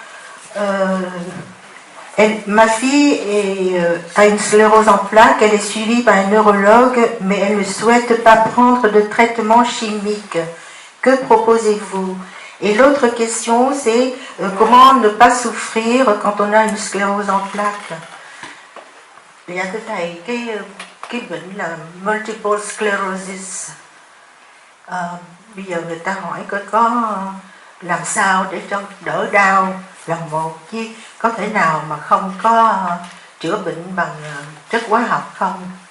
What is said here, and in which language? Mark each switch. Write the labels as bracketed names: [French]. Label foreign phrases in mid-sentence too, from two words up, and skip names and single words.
[French] Ma fille a une sclérose en plaques, elle est suivie par un neurologue, mais elle ne souhaite pas prendre de traitement chimique. Que proposez-vous? Et l'autre question, c'est comment ne pas souffrir quand on a une sclérose en plaques. Il y a [Vietnamese] cái bệnh là [English] multiple sclerosis. [Vietnamese] Bây giờ người ta hỏi có làm sao để cho đỡ đau là một, chứ có thể nào mà không có chữa bệnh bằng chất hóa học không?